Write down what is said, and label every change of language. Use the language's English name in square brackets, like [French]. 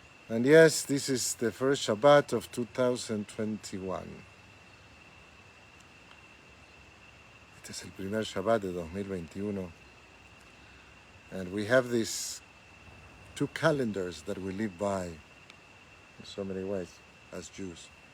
[English] And yes, this is the first Shabbat of 2021. [Spanish] Este es el primer Shabbat de 2021. [English] And we have these two calendars that we live by in so many ways as Jews.